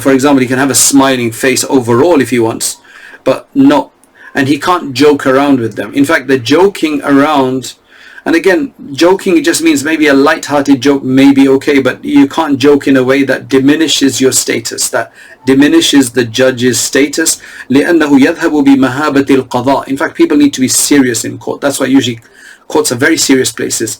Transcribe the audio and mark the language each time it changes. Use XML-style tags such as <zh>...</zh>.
<en>For example, he can have a smiling face overall if he wants, but not, and he can't joke around with them. In fact, the joking around, and again, joking, it just means maybe a light-hearted joke may be okay, but you can't joke in a way that diminishes your status, that diminishes the judge's status.</en> <ar>لأنه يذهب بمهابة القضاء.</ar> <en>In fact, people need to be serious in court. That's why usually courts are very serious places.</en>